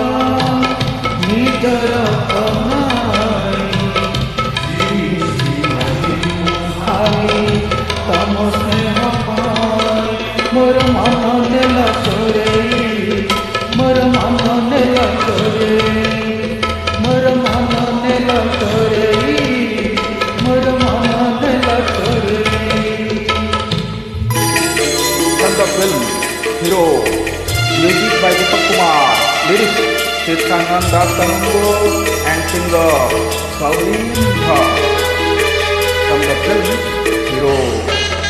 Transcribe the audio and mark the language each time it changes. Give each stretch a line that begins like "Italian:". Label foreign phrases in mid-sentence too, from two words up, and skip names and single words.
Odia: ନିଜର ଖାଲି ତମ ସ୍ନେହ ପାଇ ମୋର ମନ ନେଲ ଚୋରେଇ ମୋର ମନ ନେଲ ଚୋରେଇ ମୋର ମନ ନେଲ ଚୋରେଇ ମୋର ମନ ନେଲ ଚୋରେଇ।
English: From the film Hero, music by Deepak Kumar, lyrics Sitkananda Tanungo and singer Saureen Bhatt. From the film Hero.